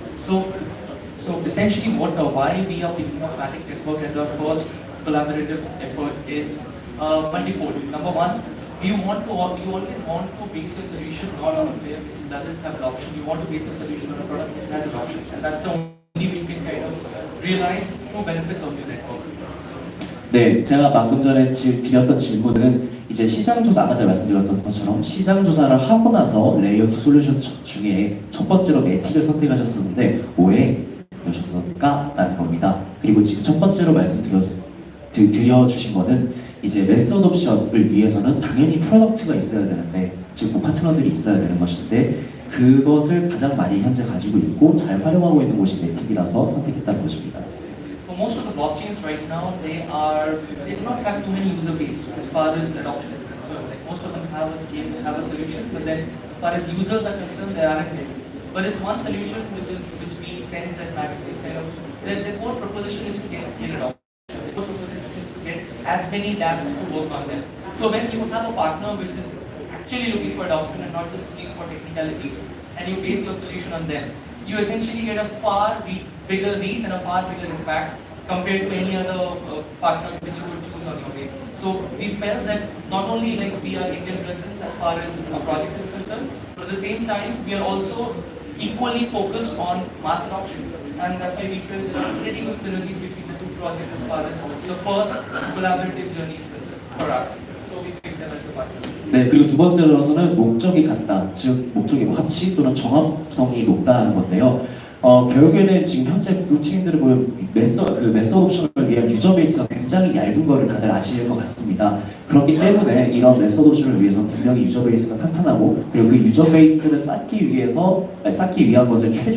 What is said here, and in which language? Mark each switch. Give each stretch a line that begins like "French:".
English: So essentially, why we are picking up Matic Network as our first collaborative effort is multifold. Number one, you always want to base your solution not on a player which doesn't have adoption. You want to base your solution on a product which has adoption, and that's the only way you can kind of realize true benefits of your network.
Korean: 네, 제가 방금 전에 드렸던 질문은 이제 시장 조사, 아까 제가 말씀드렸던 것처럼 시장 조사를 하고 나서 레이어 2 솔루션 중에 첫 번째로 매틱을 선택하셨었는데 왜 그러셨을까? 라는 겁니다. 그리고 지금 첫 번째로 드려주신 거는 이제 매스 어둉션을 위해서는 당연히 프로덕트가 있어야 되는데, 즉 파트너들이 있어야 되는 것인데 그것을 가장 많이 현재 가지고 있고 잘 활용하고 있는 곳이 매틱이라서 선택했다는 것입니다.
English: For most of the blockchains right now, they do not have too many user base as far as adoption is concerned. Like most of them have a solution, but then as far as users are concerned, they aren't many. But it's one solution which we sense that Matic is kind of their core proposition is to get adoption. The core proposition is to get as many dApps to work on them. So when you have a partner which is actually looking for adoption and not just looking for technicalities, and you base your solution on them, you essentially get a far bigger reach and a far bigger impact compared to any other partner which you would choose on your way. So we felt that not only like we are Indian residents as far as our project is concerned, but at the same time we are also equally focused on mass adoption, and that's why we feel there are pretty good synergies between the two projects as far as the first collaborative journey is concerned for us. So we picked them as the partner.
Korean: 네, 그리고 두 번째로서는 목적이 같다, 즉 목적이 합치 또는 정합성이 높다는 건데요. 결국에는 지금 현재 블록체인들을 보면 매스 어둉션을 위한 유저 베이스가 굉장히 얇은 거를 다들 아실 것 같습니다. 그렇기 때문에 이런 매스 어둉션을 위해서 분명히 유저 베이스가 탄탄하고, 그리고 그 유저 베이스를 쌓기 위한 것을